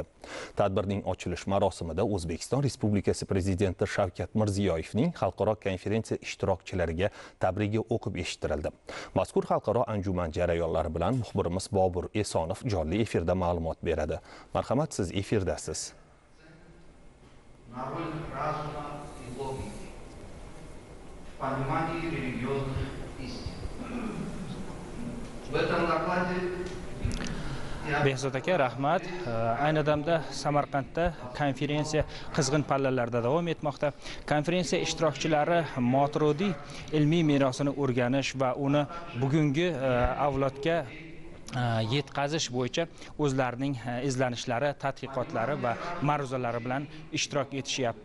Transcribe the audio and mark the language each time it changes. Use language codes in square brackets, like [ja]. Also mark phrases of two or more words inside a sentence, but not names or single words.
[uz] Tadbirning ochilish marosimida O'zbekiston Respublikasi Prezidenti Shavkat Mirziyoyevning xalqaro konferensiya ishtirokchilariga tabrigi o'qib eshittirildi. Mazkur xalqaro anjuman jarayonlari bilan muxbirimiz Bobur Esonov jonli efirda ma'lumot beradi. Marhamat, siz efirdasiz. [ru] На роль разума и логики в понимании религиозных истин. В этом докладе [uz] Behzod aka, rahmat. Ayni damda Samarqandda konferensiya qizg'in pallalarda davom etmoqda. Konferensiya ishtirokchilari Moturidiy ilmiy merosini o'rganish va uni bugungi avlodga yetkazish bo'yicha o'zlarining izlanishlari, tadqiqotlari va ma'ruzalari bilan ishtirok etishyapti.